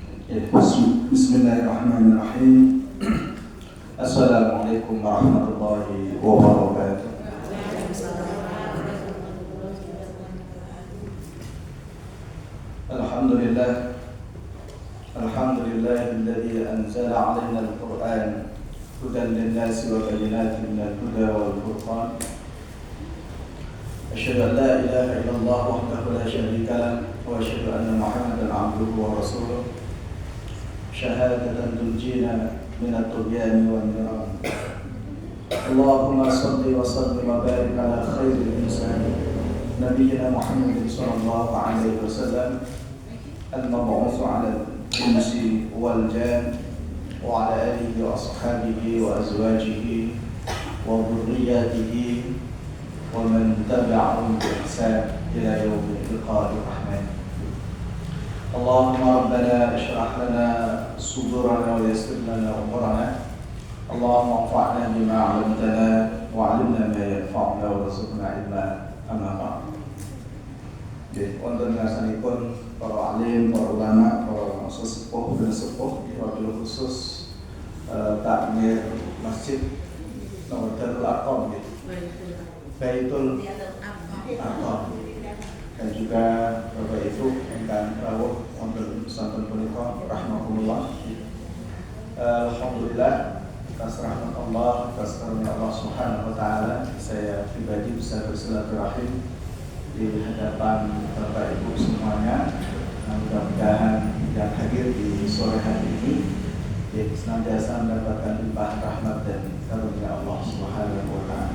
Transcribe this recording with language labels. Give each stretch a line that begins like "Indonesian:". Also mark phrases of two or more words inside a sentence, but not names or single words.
Arabic: بسم الله الرحمن الرحيم السلام عليكم ورحمة الله وبركاته. Alhamdulillah. الحمد لله الذي أنزل علينا القرآن هدى للناس وبينات من الهدى والفرقان. أشهد أن لا إله إلا الله وحده لا شريك له وأشهد أن محمدا عبده ورسوله. شهادة تنجينا من الطغيان والنيران. اللهم صل وسلم وبارك على خير الإنسان نبينا محمد صلى الله عليه وسلم المبعوث على الإنس والجان وعلى آله وأصحابه وأزواجه وذرياته ومن تبعهم بإحسان إلى يوم لقاء الرحمن. اللهم ربنا اشرح لنا صدورنا ويسر لنا أمورنا. اللهم انفعنا بما علمتنا وعلمنا ما ينفعنا وارزقنا علما. أما بعد.
Javanese: Nggih, wonten ngasanipun para alim, para ulama, para sesepuh dan sepuh, wabil khusus takmir Masjid Darul Arqam nggih. Baitul Arqam. Dan juga Bapak Ibu ingkang rawuh wonten sampun punika rahmatullah.
Indonesian: Alhamdulillah atas rahmat Allah, atas karunia Allah
Arabic: سبحانه وتعالى,
Indonesian: saya pribadi bisa bersilaturahim di hadapan Bapak Ibu semuanya. Mudah-mudahan yang hadir di sore hari ini senantiasa mendapatkan limpah rahmat dan karunia Allah
Arabic: سبحانه وتعالى.